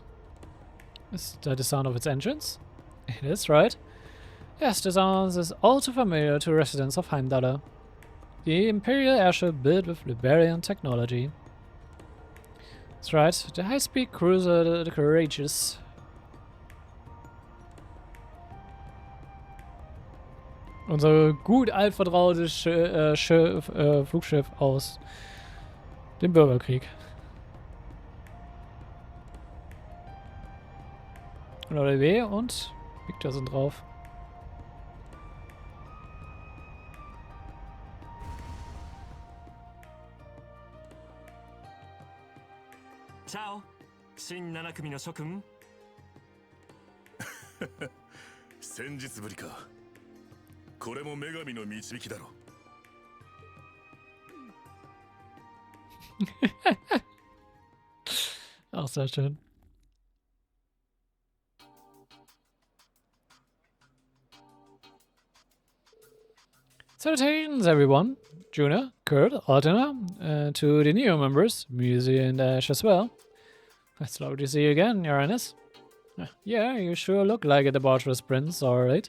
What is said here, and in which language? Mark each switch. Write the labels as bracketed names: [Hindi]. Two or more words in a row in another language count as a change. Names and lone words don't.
[English] Is that the sound of its engines? It is, right? Yes, the sound is all too familiar to residents of Heimdallr. The Imperial airship built with Liberian technology. That's right, the high-speed cruiser, the Courageous. [German] Unser gut altvertrautes Flugschiff aus dem Bürgerkrieg. Leute W und Victor sind drauf. [Japanese] Ciao, 新7組の諸君。先日ぶりか。これも女神の導きだろ。 [German] Auch sehr schön. [English] Salutations everyone, Juna, Kurt, Altena, to the new members, Musi and Ash as well. It's lovely to see you again, Uranus. Yeah, you sure look like a debaucherous prince, alright.